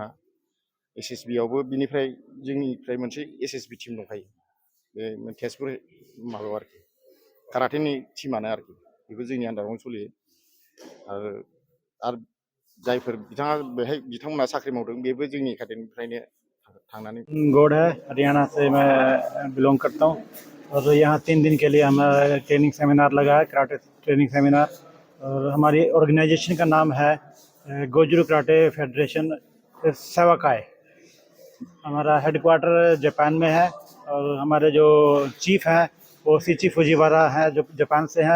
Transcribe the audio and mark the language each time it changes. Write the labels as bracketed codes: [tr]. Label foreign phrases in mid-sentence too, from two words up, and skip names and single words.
[brx] SSBआवबो जोंनिफ्राय मोनसे SSB टिम दंखायो। बे तेजपुर माबायाव आरोखि काराटेनि टिमानो आरोखि। बेबो जोंनि आन्दारावनो सोलियो। आरो जायफोर बिथांमोनहा साख्रि मावदों बेबो जोंनि एकाडेमिनिफ्रायनो थांनानै। [hi] गौड़ है, हरियाणा से मैं बिलोंग करता हूँ। और यहाँ 3 दिन के लिए हमारा [en] training seminar [hi] लगा है, [en] karate training seminar. [hi] और हमारी ऑर्गेनाइजेशन का नाम है गोजुरु कराटे फेडरेशन सेवाकाई। हमारा हेडक्वार्टर जापान में है और हमारे जो चीफ हैं वो सीची फुजीवारा हैं जो जापान से हैं।